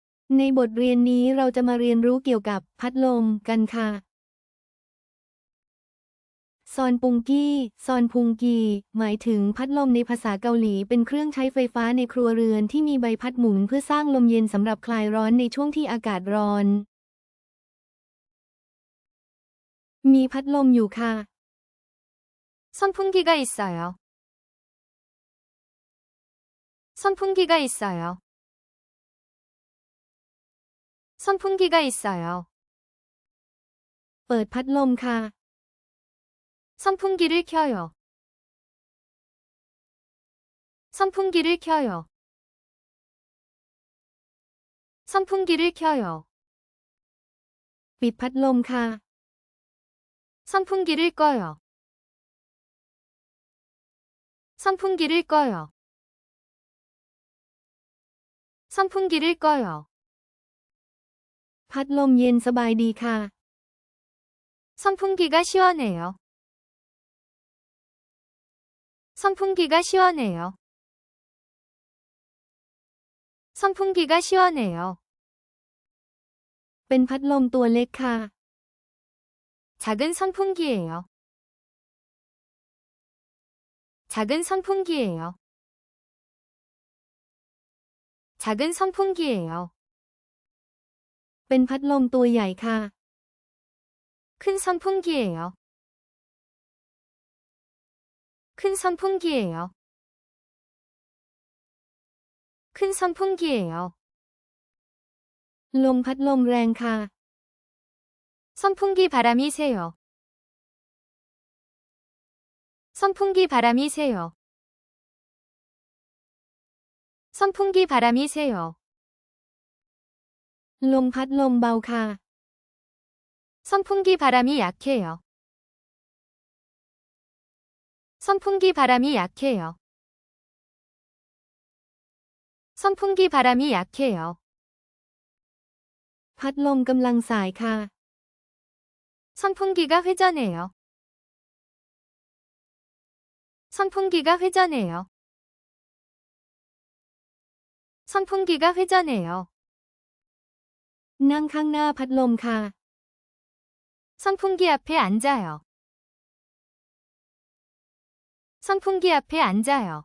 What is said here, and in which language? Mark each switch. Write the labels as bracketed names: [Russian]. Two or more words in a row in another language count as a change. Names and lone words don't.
[Thai] ในบทเรียนนี้เราจะมาเรียนรู้เกี่ยวกับพัดลมกันค่ะซอนปุงกี้ซอนพุงกีหมายถึงพัดลมในภาษาเกาหลีเป็นเครื่องใช้ไฟฟ้าในครัวเรือนที่มีใบพัดหมุนเพื่อสร้างลมเย็นสำหรับคลายร้อนในช่วงที่อากาศร้อนมีพัดลมอยู่ค่ะ [Korean] 선풍기가 있어요. 선풍기가 있어요. 선풍기가 있어요. [Thai] เปิดพัดลมค่ะ [Korean] 선풍기를 켜요. 선풍기를 켜요. 선풍기를 켜요. [Thai] ปิดพัดลมค่ะ [Korean] 선풍기를 꺼요. 선풍기를 꺼요. 선풍기를 꺼요. [Thai] พัดลมเย็นสบายดีค่ะ [Korean] 선풍기가 시원해요. 선풍기가 시원해요. 선풍기가 시원해요. [Thai] เป็นพัดลมตัวเล็กค่ะ [Korean] 작은 선풍기예요. 작은 선풍기예요. 작은 선풍기예요. [Thai] เป็นพัดลมตัวใหญ่ค่ะ [Korean] 큰 선풍기예요. 큰 선풍기예요. 큰 선풍기예요. [Thai] ลมพัดลมแรงค่ะ [Korean] 선풍기 바람이 세요. 선풍기 바람이 세요. 선풍기 바람이 세요. [Thai] ลมพัดลมเบาค่ะ [Korean] 선풍기 바람이 약해요. 선풍기 바람이 약해요. 선풍기 바람이 약해요. [Thai] พัดลมกำลังสายค่ะ [Korean] 선풍기가 회전해요. 선풍기가 회전해요. 선풍기가 회전해요. [Thai] นั่งข้างหน้าพัดลมค่ะ [Korean] 선풍기 앞에 앉아요. 선풍기 앞에 앉아요.